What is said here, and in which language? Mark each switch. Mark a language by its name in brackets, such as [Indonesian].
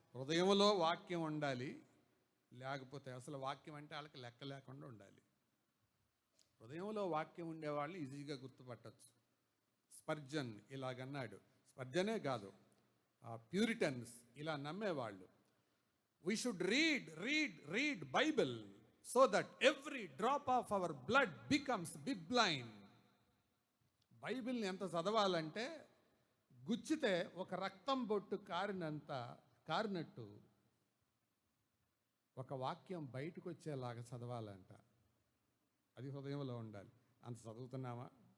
[Telugu] హృదయంలో వాక్యం ఉండాలి, లేకపోతే అసలు వాక్యం అంటే వాళ్ళకి లెక్క లేకుండా ఉండాలి. హృదయంలో వాక్యం ఉండేవాళ్ళు ఈజీగా గుర్తుపట్టచ్చు. స్పర్జన్ ఇలాగన్నాడు. స్పర్జనే కాదు, ప్యూరిటన్స్ ఇలా నమ్మేవాళ్ళు. [English] We should read Bible so that every drop of our blood becomes bibline. [Telugu] బైబిల్ని ఎంత చదవాలంటే గుచ్చితే ఒక రక్తం బొట్టు కారినట్టు ఒక వాక్యం బయటకు వచ్చేలాగా చదవాలంట. అది హృదయంలో ఉండాలి. అంత చదువుతున్నామా?